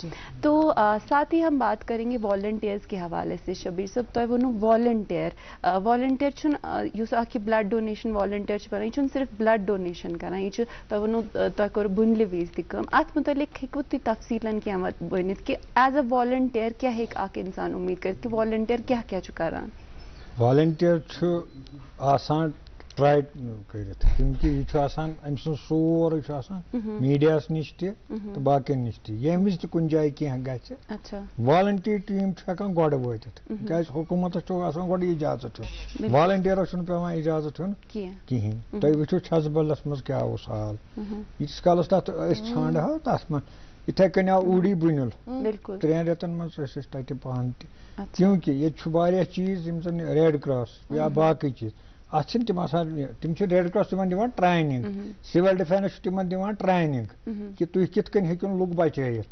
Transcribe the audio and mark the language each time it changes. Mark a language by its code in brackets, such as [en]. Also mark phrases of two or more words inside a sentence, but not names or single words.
[ur] تو ساتھ ہی ہم بات کریں گے والنٹیئرز کے حوالے سے. [ks] شبیر صاحب تو وہ والنٹیئر چھن یس اکھ [en] blood donation volunteer [ks] چھ بنان، یہ صرف [en] blood donation [ks] کران، یہ تہ ونو تہ کور بنلہ وز تہ کم. ات متعلق ہیکو تھی تفصیلاً کیا ونت کہ [en] as a volunteer [ks] کیا ہیک اکھ انسان امید کر کہ والنٹیئر کیا کیا چھ کران. والنٹیئر چھ آسان ٹرائی کرت، کیونکہ یہ آسان ام سن سورے میڈیاس نش تہ باقین نش تہ یم وز تہ کن جائے کی گژھِ [en] volunteer team [ks] ہیکان گۄڈٕ وٲتِتھ، کیازِ حکوٗمتس چھُ آسان گۄڈٕ اجازت ہیوٚن، والنٹیئرس چھُنہٕ پیوان اجازت ہیوٚن کِہیٖنۍ. تُہۍ وٕچھِو چھژبلس منٛز کیاہ اوس حال، ییٖتِس کالس تتھ أسۍ ژھانڈہو تتھ منٛز یِتھے کٔنۍ آو اوٗڑی بُنِل 3 رٮ۪تن منٛز ٲسۍ أسۍ تتہِ پانہٕ تہِ، کیونکہ ییٚتہِ چھُ واریاہ چیٖز یِم زن ریڈ کراس یا باقٕے چیٖز اتھ چھِنہٕ تِم آسان، تِم چھِ ریڈ کراس تِمن دِوان ٹریننگ، [en] civil defence [ks] چھُ تِمن دِوان ٹریننگ کہِ تُہۍ کِتھ کٔنۍ ہیٚکِو لُکھ بچٲیِتھ.